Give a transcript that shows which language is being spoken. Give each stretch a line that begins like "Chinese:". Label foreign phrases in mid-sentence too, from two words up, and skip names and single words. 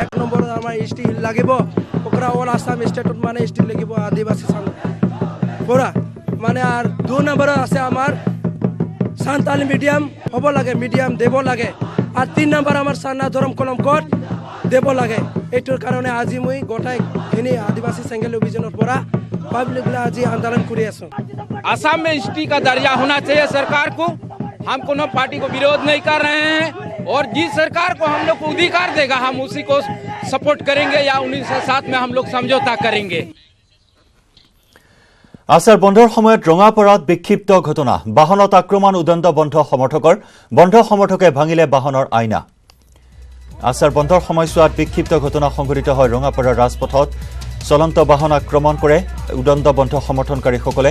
Assamese: 1 নম্বৰত আমাৰ এছটি লাগিব, অল আসাম ষ্টেটত মানে এছটি লাগিব আদিবাসী পৰা মানে। আৰু 2 নম্বৰত আছে আমাৰ সান্তালী মিডিয়াম হ'ব লাগে, মিডিয়াম দেব লাগে। আৰু 3 নম্বৰ আমাৰ সান্না ধৰম কলম কোড দেব লাগে। এইটোৰ কাৰণে আজি মই গোটাইখিনি
Hindi: आदिवासी सेंगल अभियानों पर पब्लिक आज आंदोलन कर असम में एसटी का दर्जा होना चाहिए सरकार को। हम कोनो पार्टी को विरोध नहीं कर रहे हैं और जिस सरकार को हम लोग को अधिकार देगा हम उसी को सपोर्ट करेंगे या उन्हीं के साथ में हम लोग समझौता करेंगे।
Assamese: আসাৰ বন্ধৰ সময়ত ৰঙাপাৰাত বিক্ষিপ্ত ঘটনা। বাহনত আক্ৰমণ উদণ্ড বন্ধ সমৰ্থকে ভাঙিলে বাহনৰ আইনা। আসাৰ বন্ধৰ সময়ছোৱাত বিক্ষিপ্ত ঘটনা সংঘটিত হয় ৰঙাপাৰাৰ ৰাজপথত। চলন্ত বাহন আক্ৰমণ কৰে উদণ্ড বন্ধ সমৰ্থনকাৰীসকলে।